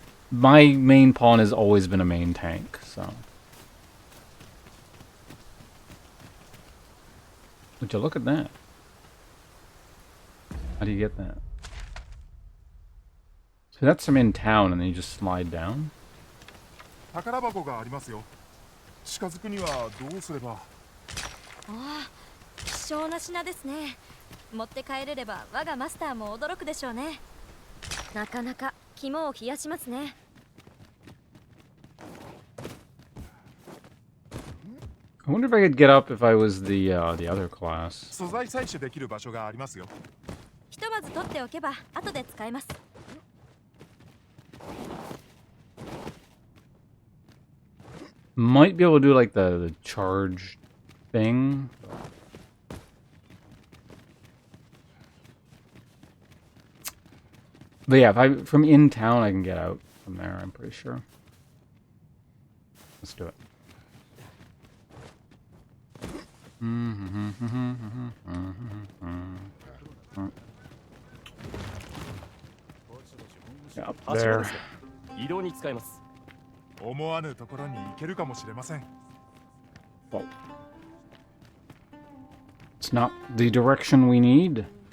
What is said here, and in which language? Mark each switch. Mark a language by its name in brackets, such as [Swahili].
[English] My main pawn has always been a main tank, so. Would you look at that? How do you get that? So that's from in town, and then you just slide down? [Japanese] 宝箱がありますよ。近づくにはどうすれば。ああ、希少な品ですね。持って帰れれば我がマスターも驚くでしょうね。なかなか肝を冷やしますね。 [English] I wonder if I could get up if I was the other class. [Japanese] 素材採取できる場所がありますよ。ひとまず取っておけば後で使えます。 [English] Might be able to do like the charge thing. But yeah, if I from in town I can get out from there, I'm pretty sure. Let's do it. Yeah, up there. [Japanese] 移動に使えます。思わぬところに行けるかもしれません。 [English] Well, it's not the direction we need.